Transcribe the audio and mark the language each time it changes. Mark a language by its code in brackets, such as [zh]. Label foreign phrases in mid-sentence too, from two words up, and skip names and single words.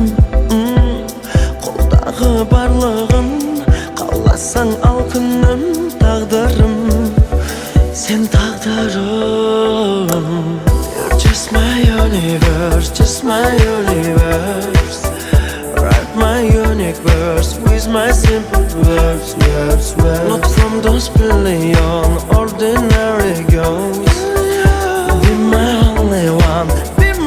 [kk] Қолдағы барлығын қаласаң ал күнім, тағдырым сен тағдырым. [en] You're just my universe, just my universe. Write my unique verse with my simple words, words, words. Not from those billion ordinary girls. Be my only one.